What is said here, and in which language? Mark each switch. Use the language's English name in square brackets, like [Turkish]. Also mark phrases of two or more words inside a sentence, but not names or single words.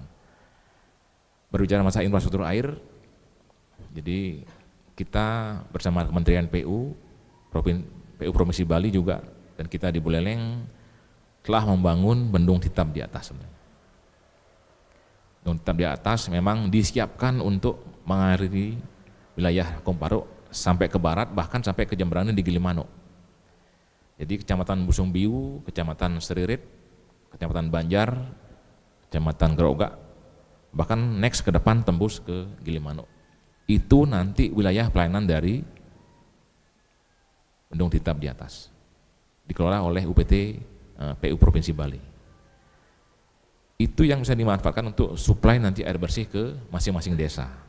[Indonesian] Berbicara masalah infrastruktur air, jadi kita bersama Kementerian PU Provinsi Bali juga dan kita di Buleleng telah membangun bendung hitam di atas sebenarnya. Bendung hitam di atas memang disiapkan untuk mengairi wilayah Pakung Paro sampai ke barat, bahkan sampai ke Jemberana di Gilimanuk. Jadi Kecamatan Busung Biu, Kecamatan Seririt, Kecamatan Banjar, Kecamatan Gerogak, bahkan next ke depan tembus ke Gilimanuk. Itu nanti wilayah pelayanan dari bendung hitam di atas, dikelola oleh UPT PU Provinsi Bali. Itu yang bisa dimanfaatkan untuk suplai nanti air bersih ke masing-masing desa.